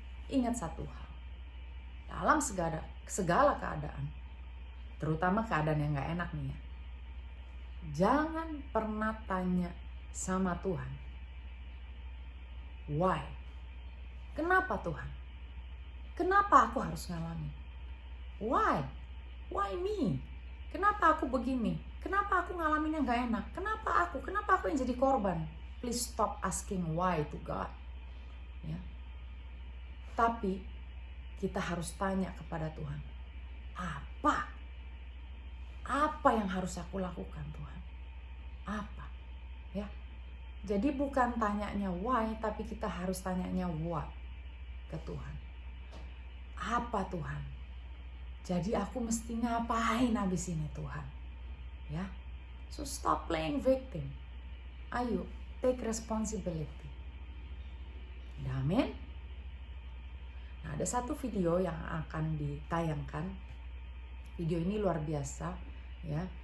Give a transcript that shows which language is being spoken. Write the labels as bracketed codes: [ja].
[id] Ingat satu hal, dalam segala keadaan, terutama keadaan yang gak enak nih ya, jangan pernah tanya sama Tuhan, why? Kenapa Tuhan? Kenapa aku harus ngalamin? [en] Why? Why me? [id] Kenapa aku begini? Kenapa aku ngalamin yang gak enak? Kenapa aku yang jadi korban? [en] Please stop asking why to God. [id] Ya. Tapi kita harus tanya kepada Tuhan, apa yang harus aku lakukan Tuhan? Apa? Ya. Jadi bukan tanyanya why, tapi kita harus tanyanya what ke Tuhan. apa Tuhan? Jadi aku mesti ngapain habis ini Tuhan? Ya. [en] So stop playing victim. [id] Ayo, [en] take responsibility. [id] Amin. Nah, ada satu video yang akan ditayangkan. Video ini luar biasa, ya.